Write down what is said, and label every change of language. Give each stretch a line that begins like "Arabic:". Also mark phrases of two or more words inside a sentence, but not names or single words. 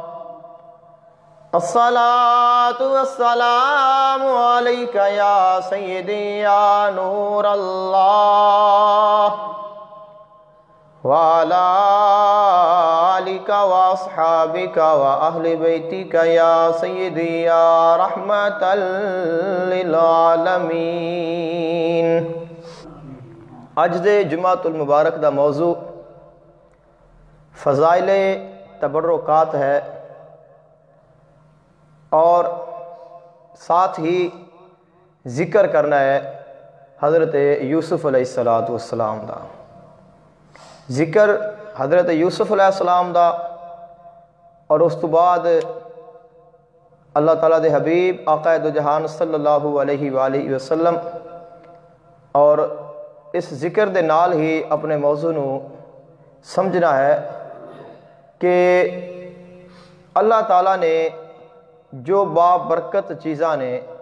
Arabic: الصلاة والسلام عليك يا سيدي يا نور الله وعلى آلك وأصحابك وأهل بيتك يا سيدي يا رحمة للعالمين.
Punjabi: اج دے جمعۃ المبارک دا موضوع فضائل تبرکات ہے اور ساتھ ہی ذکر کرنا ہے حضرت یوسف علیہ السلام دا. ذکر حضرت یوسف علیہ السلام دا اور اس تو بعد اللہ تعالیٰ دے حبیب آقا دو جہان
Arabic: صلی اللہ علیہ وآلہ وسلم
Punjabi: اور اس ذکر دے نال ہی اپنے موضوع نو سمجھنا ہے کہ اللہ تعالیٰ نے جو بابرکت چیزاں نے،